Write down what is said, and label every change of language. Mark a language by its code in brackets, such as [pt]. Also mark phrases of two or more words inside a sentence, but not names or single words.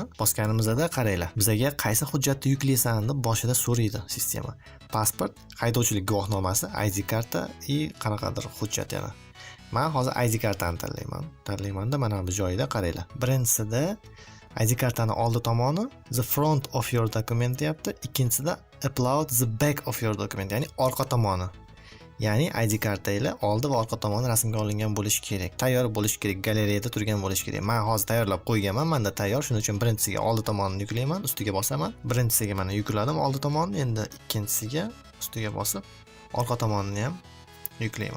[uz] Bosganimizda qaranglar, bizga qaysi hujjatni yuklaysan deb boshida so'raydi sistema. Pasport, haydovchilik guvohnomasi, ID karta va qanaqadir hujjat yana. Men hozir ID kartani tanlayman-da, mana bu joyida qaranglar. Birinchisida ID kartani oldi tomoni [en] the front of your document [uz] deyapti, ikkinchisida [en] upload the back of your document, [uz] ya'ni orqa tomoni. Ya'ni ID kartangiz oldi va orqa tomoni rasmga olingan bo'lishi kerak. Tayyor bo'lishi kerak, galereyada turgan bo'lishi kerak. Men hozir tayyorlab qo'yganman, menda tayyor. Shuning uchun birinchisiga oldi tomonini yuklayman, ustiga bosaman. Birinchisiga mana yukladim oldi tomonni, endi ikkinchisiga ustiga bosib, orqa tomonini ham yuklayman.